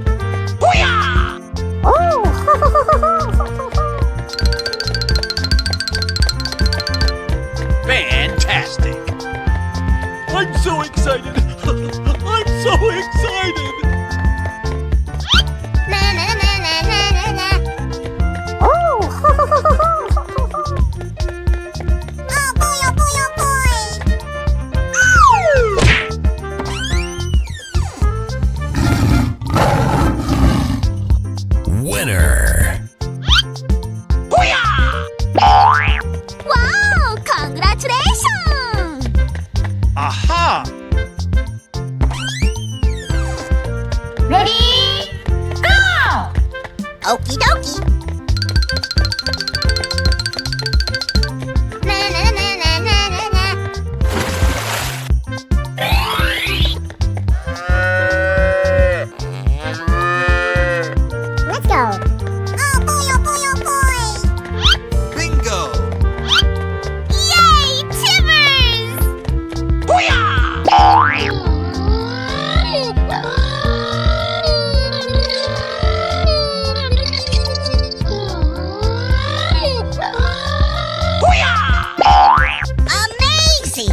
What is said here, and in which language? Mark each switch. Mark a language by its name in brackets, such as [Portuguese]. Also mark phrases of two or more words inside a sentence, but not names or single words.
[English] Oh. Fantastic! I'm so excited! I'm so excited! Na na na na na na na. Oh. Oh boy, oh boy, oh boy. Winner. Wow! Congratulations! Aha! Ready? Go! Okie dokie. Na na na na na na na. Let's go. Oh boy, oh boy, oh boy. Bingo! Yay, Timmers! Amazing!